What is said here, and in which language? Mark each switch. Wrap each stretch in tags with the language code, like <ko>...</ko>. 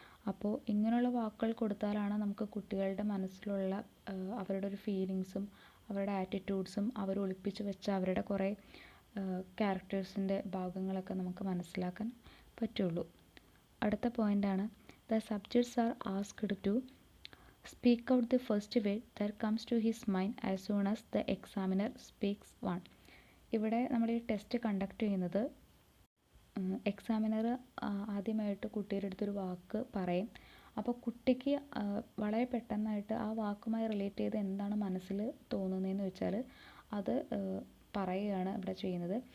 <ml>അപ്പോൾ ഇങ്ങനെയുള്ള വാക്കുകൾ കൊടുത്താലാണ് നമുക്ക് കുട്ടികളുടെ മനസ്സിലുള്ള അവരുടെ ഒരു ഫീലിങ്സും അവരുടെ ആറ്റിറ്റ്യൂഡ്സും അവർ ഒളിപ്പിച്ച് വെച്ച അവരുടെ കുറേ ക്യാരക്ടേഴ്സിൻ്റെ ഭാഗങ്ങളൊക്കെ നമുക്ക് മനസ്സിലാക്കാൻ പറ്റുള്ളൂ. അടുത്ത പോയിൻ്റാണ്,</ml> <en>The subjects are asked to Speak out the first word that comes to his mind as soon as the examiner speaks one.</en> <ml>ഇവിടെ നമ്മൾ ഈ ടെസ്റ്റ് കണ്ടക്ട് ചെയ്യുന്നത് എക്സാമിനർ ആദ്യമായിട്ട് കുട്ടിയുടെ അടുത്തൊരു വാക്ക് പറയും. അപ്പോൾ കുട്ടിക്ക് വളരെ പെട്ടെന്നായിട്ട് ആ വാക്കുമായി റിലേറ്റ് ചെയ്ത് എന്താണ് മനസ്സിൽ തോന്നുന്നതെന്ന് വെച്ചാൽ അത് പറയുകയാണ് ഇവിടെ ചെയ്യുന്നത്.</ml>